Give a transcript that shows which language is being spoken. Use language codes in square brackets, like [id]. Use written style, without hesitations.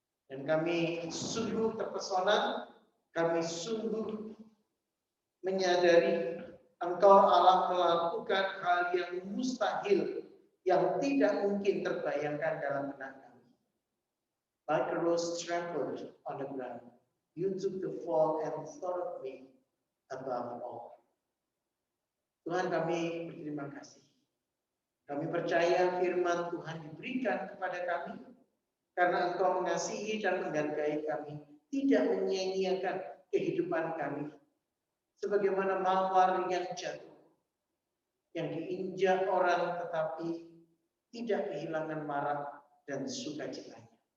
[id] Dan kami sungguh terpesona, kami sungguh menyadari Engkau Allah melakukan hal yang mustahil, yang tidak mungkin terbayangkan dalam benak kami. [en] Like a rose trampled on the ground, you took the fall and thought of me above all. [id] Tuhan, kami berterima kasih. Kami percaya firman Tuhan diberikan kepada kami karena Engkau mengasihi dan menghargai kami, tidak menyia-nyiakan kehidupan kami. Sebagaimana mawar yang jatuh, yang diinjak orang tetapi tidak kehilangan marah dan sukacitanya.